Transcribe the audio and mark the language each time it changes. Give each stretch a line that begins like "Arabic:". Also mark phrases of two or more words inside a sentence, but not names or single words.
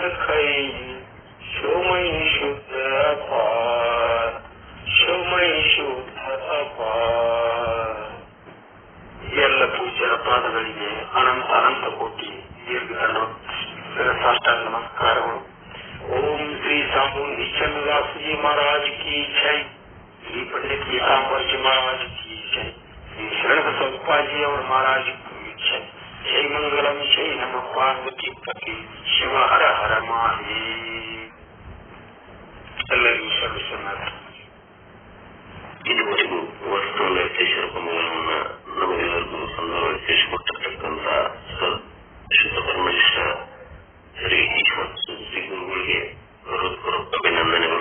Kannada: ಕೈ ಶಿವಮೈ ಶುದ್ಧ ಅಪಾರ ಶಿವಮೈ ಶುದ್ಧ ಅಪಾರ. ಎಲ್ಲ ಪೂಜ್ಯರ ಪಾದಗಳಿಗೆ ಅನಂತ ಅನಂತ ಕೋಟಿ ದೀರ್ಘ ಸಾಷ್ಟಾಂಗ ನಮಸ್ಕಾರಗಳು.
Hindi: ॐ श्री सामूंदि चंद्रदासजी महाराज की जय, ಶ್ರೀ पंडित पीतांबर जी महाराज की जय, श्री शरण बसवप्पाजी और महाराज की जय. जय मंगलम जय नम पार्वती पति शिव हर हर महादेव.
Kannada: ಎಲ್ಲರಿಗೂ ಸರ್ವಿಸೋಣ. ಇದುವರೆಗೂ ವಸ್ತು ವೆಂಕಟೇಶ ರೂಪಗಳನ್ನು ನಮಗೆಲ್ಲರಿಗೂ ಸಂದರ್ಭ ತಿಳಿಸಿಕೊಟ್ಟಿರ್ತಕ್ಕಂಥ ಶುದ್ಧ ಪರಮೇಶ ಶ್ರೀ ಶ್ರೀ ಗುರುಗಳಿಗೆ ಹೃತ್ಪೂರ್ವಕ ಅಭಿನಂದನೆಗಳು.